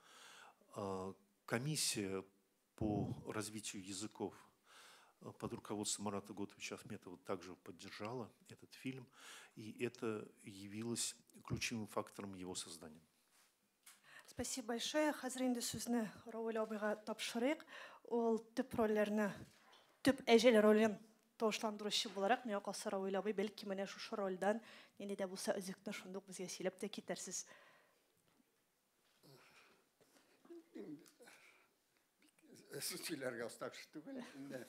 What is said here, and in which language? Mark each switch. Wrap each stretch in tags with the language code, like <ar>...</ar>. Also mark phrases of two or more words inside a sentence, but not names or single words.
<ru>Комиссия по развитию языков под руководством Марата Готовича Ахметова также поддержала этот фильм, и это явилось ключевым фактором его создания. Спасибо большое.</ru> <tt>Хәзер инде сүзне Рауил абыйга тапшырыйк. Ул төп рольләрне, төп әҗәл ролен тавышландыручы буларак, миңа калса Рауил абый бәлки менә шушы рольдән нинди дә булса өзекне шундук безгә сөйләп тә китерсез. Сүзчеләргә устакшы түгел инде.</tt>